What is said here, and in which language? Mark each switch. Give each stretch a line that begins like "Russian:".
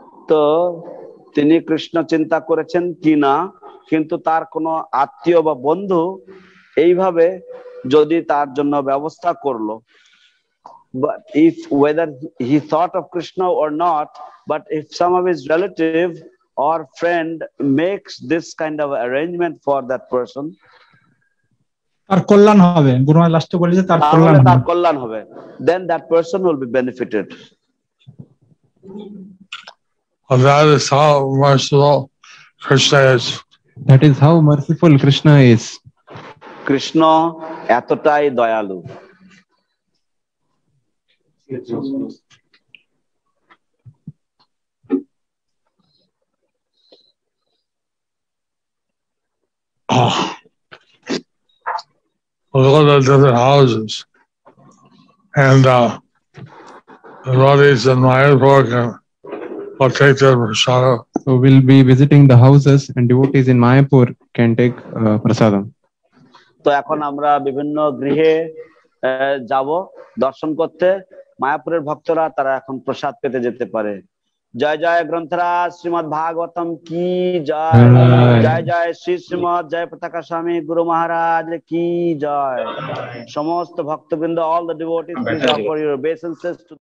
Bangla: তো তিনি কৃষ্ণ চিন্তা করেছেন কিনা, কিন্তু তার কোনো আত্মীয় বা বন্ধু এইভাবে যদি তার জন্য ব্যবস্থা করলো,
English: but if whether he thought of Krishna or not, but if some of his relative or friend makes this kind of arrangement for that person,
Bangla: তার কল্যাণ হবে, গুরুমা লাস্টে বলে যে তার কল্যাণ তার হবে, কল্যাণ হবে,
English: then that person will be benefited. And that is how merciful Krishna is. That is how merciful Krishna is.
Bangla: Krishna এতটাই দয়ালু।
English: Look at the different houses, and the devotees in Mayapur can take their prasadam. So we'll be visiting the houses and devotees in Mayapur can take prasadam.
Bangla: তো এখন আমরা বিভিন্ন গৃহে যাব দর্শন করতে, মায়াপুরের ভক্তরা তারা এখন প্রসাদ পেতে যেতে পারে। জয় জয় গ্রন্থরাজ শ্রীমদ ভাগবতম কি জয়, জয় জয় শ্রী শ্রীমদ জয় পতাকা স্বামী গুরু মহারাজ কি জয়। সমস্ত ভক্তবৃন্দ,
English: all the devotees, please offer your obeisances to